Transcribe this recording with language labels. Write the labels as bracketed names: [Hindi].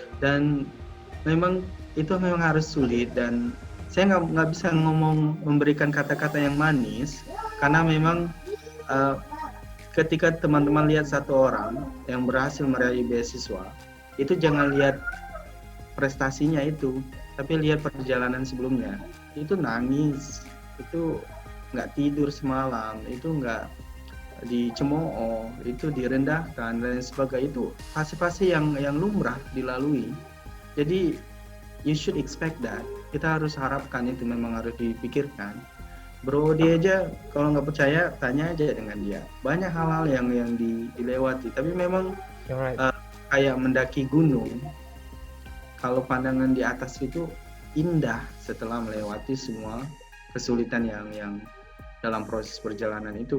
[Indonesian] Dan memang itu memang harus sulit, dan saya nggak bisa memberikan kata-kata yang manis, karena memang ketika teman-teman lihat satu orang yang berhasil meraih beasiswa, itu jangan lihat prestasinya itu, tapi lihat perjalanan sebelumnya. Itu nangis, itu nggak tidur semalam, itu nggak dicemooh, itu direndahkan dan sebagainya. Itu fase-fase yang lumrah dilalui. [English] Jadi you should expect that. [Indonesian] Kita harus harapkan, itu memang harus dipikirkan. Bro, dia aja kalau nggak percaya tanya aja dengan dia. Banyak hal-hal yang dilewati, tapi memang kayak mendaki gunung. Kalau pandangan di atas itu indah setelah melewati semua kesulitan yang dalam proses perjalanan itu.